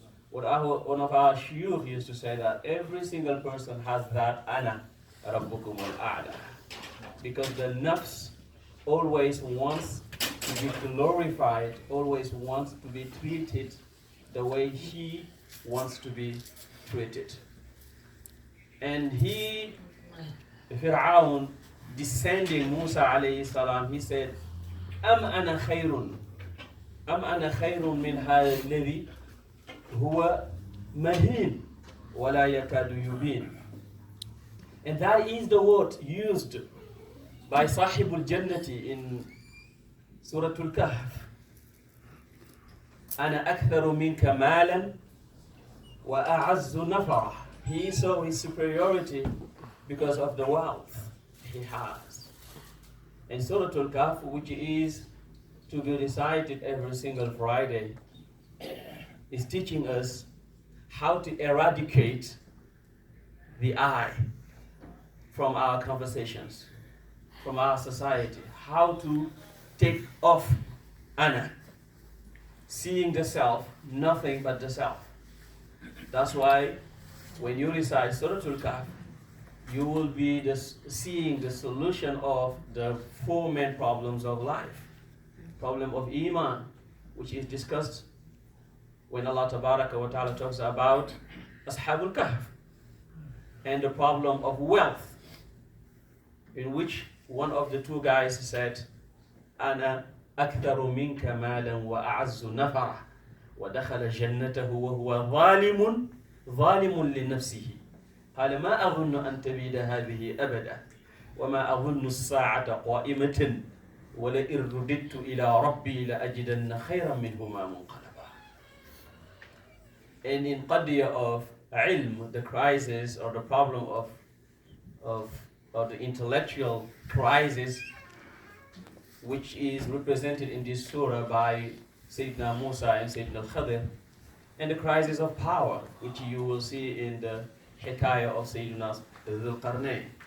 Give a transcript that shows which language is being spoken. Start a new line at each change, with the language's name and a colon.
English: One of our shuyukh used to say that every single person has that
Arabic: ana rabbukum al-a'la,
English: because the nafs always wants to be glorified, always wants to be treated the way he wants to be treated. And he, Fir'aun, descending Musa alayhi salam, he said,
Arabic: أَمْ أَنَا خَيْرٌ مِنْ هَذَا الَّذِي هو مهين ولا يكاد يبين.
English: And that is the word used by Sahibul Jannati in Surah Al-Kahf.
Arabic: أنا أكثر منك مالا وأعز نفرا.
English: He saw his superiority because of the wealth he has. And Surah Al-Kahf, which is to be recited every single Friday, is teaching us how to eradicate the I from our conversations, from our society, how to take off ana, seeing the self, nothing but the self. That's why when you recite Surah Al-Kahf, you will be seeing the solution of the four main problems of life. Problem of Iman, which is discussed when Allah Tabaraka wa Ta'ala talks about Ashabul Kahf, and the problem of wealth, in which one of the two guys said,
Arabic: أنا أكثر منك مالا وأعز نفرا ودخل جنته وهو ظالم لنفسه قال ما أظن أن تبيد هذه أبدا وما أظن الساعة قائمة ولئن رددت إلى ربي لأجدن خيرا منهما منقلبا.
English: And in Qadiyah of ilm, the crisis or the problem of the intellectual crisis, which is represented in this surah by Sayyidina Musa and Sayyidina Khadir, and the crisis of power, which you will see in the Hikayah of Sayyidina Dhul Qarnayn.